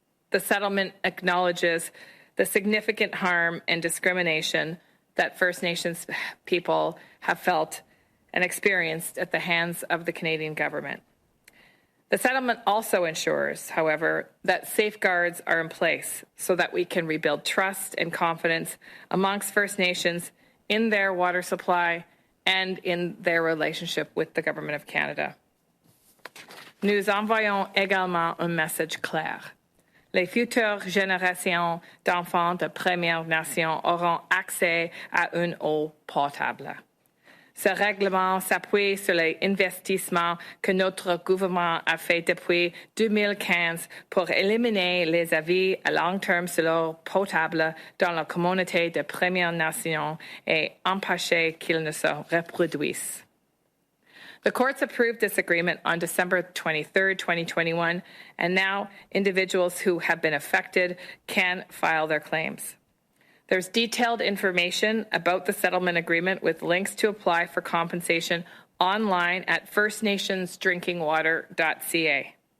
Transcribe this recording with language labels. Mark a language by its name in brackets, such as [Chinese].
[English] The settlement acknowledges the significant harm and discrimination that First Nations people have felt and experienced at the hands of the Canadian government. The settlement also ensures, however, that safeguards are in place so that we can rebuild trust and confidence amongst First Nations in their water supply and in their relationship with the Government of Canada. [French] Nous envoyons également un message clair. Les futures générations d'enfants de Premières Nations auront accès à une eau potable. Ce règlement s'appuie sur les investissements que notre gouvernement a fait depuis 2015 pour éliminer les avis à long terme sur l'eau potable dans la communauté de Premières Nations et empêcher qu'ils ne se reproduisent. [English] The courts approved this agreement on December 23, 2021, and now individuals who have been affected can file their claims. There's detailed information about the settlement agreement with links to apply for compensation online at firstnationsdrinkingwater.ca.